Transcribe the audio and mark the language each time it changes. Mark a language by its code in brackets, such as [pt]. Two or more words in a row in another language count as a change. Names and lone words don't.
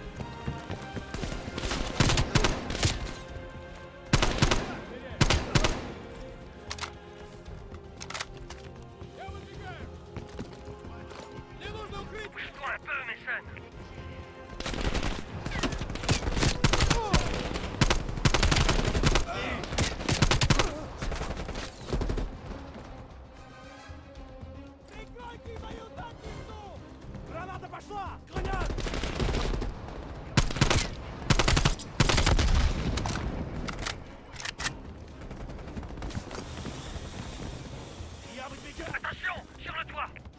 [fr] Bouge-toi un peu, Mason. [ru] Граната пошла! Гранат! [fr] Attention, sur le toit.